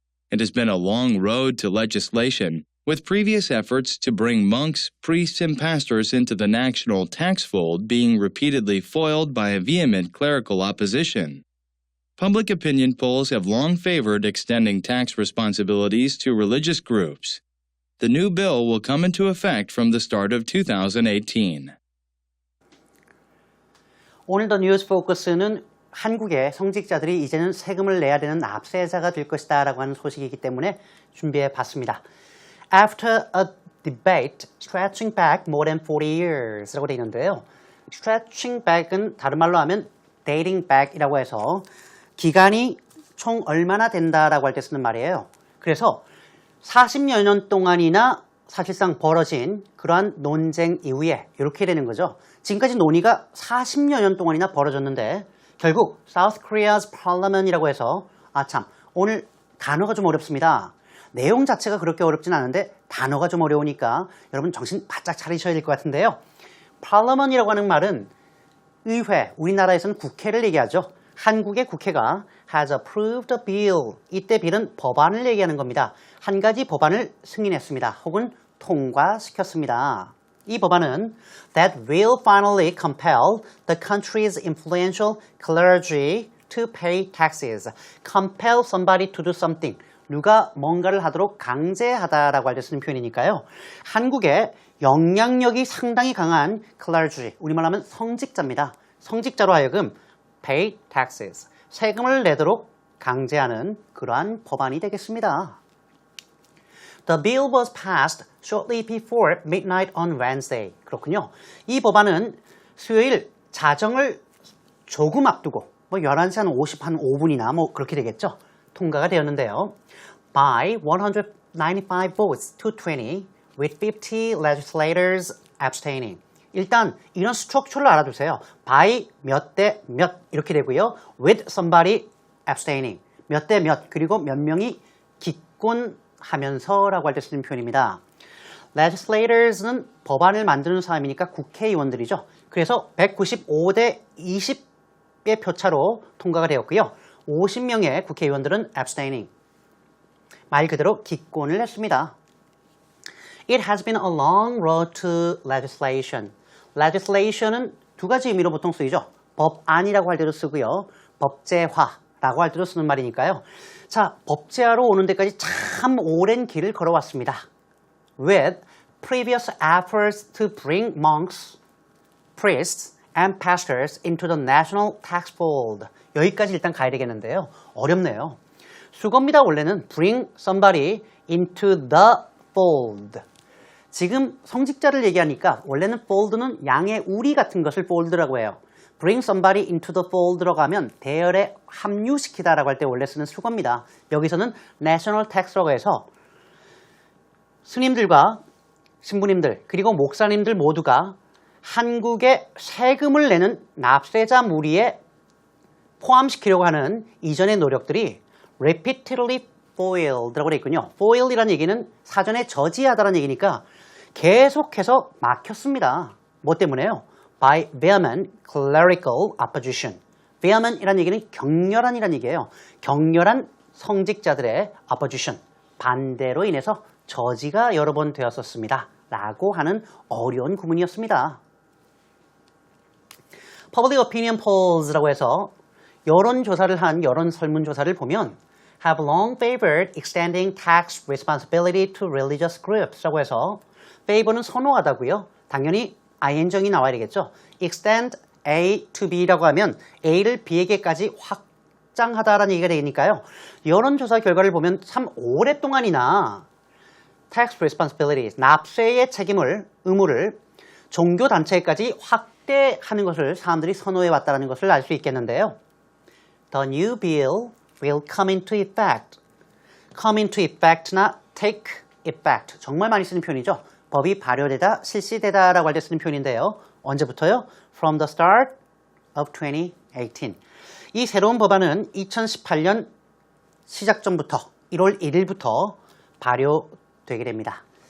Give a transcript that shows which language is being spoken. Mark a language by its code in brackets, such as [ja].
[en] It has been a long road to legislation, with previous efforts to bring monks, priests, and pastors into the national tax fold being repeatedly foiled by a vehement clerical opposition. Public opinion polls have long favored extending tax responsibilities to religious groups. The new bill will come into effect from the start of 2018. [ko] 오늘 더 뉴스 포커스는 한국의 성직자들이 이제는 세금을 내야 되는 납세자가 될 것이다 라고 하는 소식이기 때문에 준비해 봤습니다. [en] After a debate stretching back more than 40 years [ko] 라고 되어 있는데요. [en] stretching back [ko] 은 다른 말로 하면 [en] dating back [ko] 이라고 해서 기간이 총 얼마나 된다라고 할 때 쓰는 말이에요. 그래서 40여 년 동안이나 사실상 벌어진 그러한 논쟁 이후에 이렇게 되는 거죠. 지금까지 논의가 40여 년 동안이나 벌어졌는데 결국 [en] South Korea's Parliament [ko] 이라고 해서 참 오늘 단어가 좀 어렵습니다. 내용 자체가 그렇게 어렵진 않은데 단어가 좀 어려우니까 여러분 정신 바짝 차리셔야 될 것 같은데요. Parliament이라고 하는 말은 의회, 우리나라에서는 국회를 얘기하죠. 한국의 국회가 [en] has approved a bill. [ko] 이때 bill은 법안을 얘기하는 겁니다. 한 가지 법안을 승인했습니다. 혹은 통과시켰습니다. 이 법안은 [en] that will finally compel the country's influential clergy to pay taxes. compel somebody to do something. [ko] 누가 뭔가를 하도록 강제하다라고 할 때 쓰는 표현이니까요. 한국의 영향력이 상당히 강한 clergy, 우리말로 하면 성직자입니다. 성직자로 하여금 [en] pay taxes, [ko] 세금을 내도록 강제하는 그러한 법안이 되겠습니다. [en] The bill was passed shortly before midnight on Wednesday. [ko] 그렇군요. 이 법안은 수요일 자정을 조금 앞두고 11시 한 5분이나 그렇게 되겠죠. 통과가 되었는데요. [en] By 195 votes to 20 with 50 legislators abstaining. [ko] 일단 이런 스트럭처를 알아두세요. by 몇 대 몇 이렇게 되고요. [en] with somebody abstaining. [ko] 몇 대 몇 그리고 몇 명이 기권하면서라고 할 때 쓰는 표현입니다. legislators는 법안을 만드는 사람이니까 국회의원들이죠. 그래서 195대 20의 표차로 통과가 되었고요. 50명의 국회의원들은 abstaining. 말 그대로 기권을 했습니다. [en] It has been a long road to legislation. [ko] legislation은 두 가지 의미로 보통 쓰이죠. 법안이라고 할 때도 쓰고요. 법제화라고 할 때도 쓰는 말이니까요. 자, 법제화로 오는 데까지 참 오랜 길을 걸어왔습니다. [en] With previous efforts to bring monks, priests, and pastors into the national tax fold. [ko] 여기까지 일단 가야 되겠는데요. 어렵네요. 수거입니다. [en] 원래는 bring somebody into the fold. [ko] 지금 성직자를 얘기하니까 원래는 fold는 양의 우리 같은 것을 fold라고 해요. [en] bring somebody into the fold [ko] 들어가면 대열에 합류시키다라고 할 때 원래 쓰는 수거입니다. 여기서는 [en] national tax [ko] 라고 해서 스님들과 신부님들 그리고 목사님들 모두가 한국에 세금을 내는 납세자 무리에 포함시키려고 하는 이전의 노력들이 [en] repeatedly foiled [ko] 라고 되어 있군요. foil이라는 얘기는 사전에 저지하다라는 얘기니까 계속해서 막혔습니다. 뭐 때문에요? [en] by vehement clerical opposition. [ko] vehement이라는 얘기는 격렬한이라는 얘기예요. 격렬한 성직자들의 opposition, 반대로 인해서 저지가 여러 번 되었었습니다. 라고 하는 어려운 구문이었습니다. [en] Public opinion polls [ko] 라고 해서 여론조사를 한 여론 설문조사를 보면 [en] have long favored extending tax responsibility to religious groups [ko] 라고 해서 favor는 선호하다고요. 당연히 ing이 나와야 되겠죠. [en] extend A to B [ko] 라고 하면 A를 B에게까지 확장하다라는 얘기가 되니까요. 여론조사 결과를 보면 참 오랫동안이나 [en] tax responsibility, [ko] 납세의 책임을, 의무를 종교단체까지 확대하는 것을 사람들이 선호해왔다는 것을 알 수 있겠는데요. [en] The new bill will come into effect. come into effect나 take effect. [ko] 정말 많이 쓰는 표현이죠. 법이 발효되다, 실시되다라고 할 때 쓰는 표현인데요. 언제부터요? [en] From the start of 2018. [ko] 이 새로운 법안은 2018년 시작 전부터 1월 1일부터 발효되게 됩니다.